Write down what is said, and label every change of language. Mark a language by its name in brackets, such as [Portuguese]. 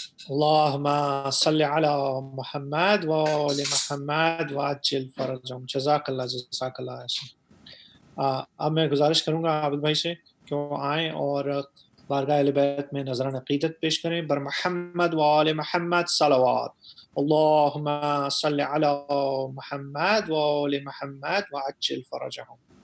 [Arabic] اللهم صل على محمد وآل محمد وعجل فرجهم. [Urdu] جزاک اللہ جزاک اللہ. اب میں گزارش کروں گا عابد بھائی سے کہ وہ آئیں اور بارگاہ اہل بیت میں نذران عقیدت پیش کریں. بر محمد وآل محمد صلوات. [Arabic] اللهم صل على محمد وآل محمد وعجل فرجهم.